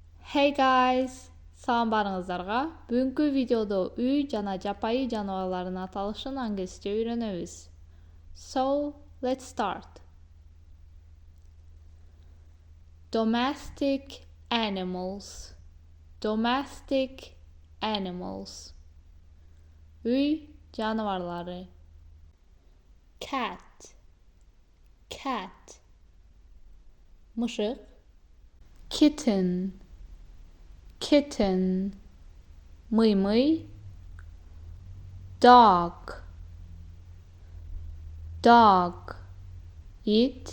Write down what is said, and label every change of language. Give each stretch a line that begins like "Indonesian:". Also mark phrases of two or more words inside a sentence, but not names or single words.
English: Hey guys!
Kyrgyz: Салам баарыңыздарга. Бүгүнкү видеодо үй жана жапайы жаныбарлардын аталышын англисче үйрөнөбүз.
English: So, let's start. Domestic animals. Domestic animals.
Kyrgyz: Үй жаныбарлары.
English: Cat. Cat.
Kyrgyz: Мышык. Kitten.
English: Kitten, mıy. Dog, dog, it.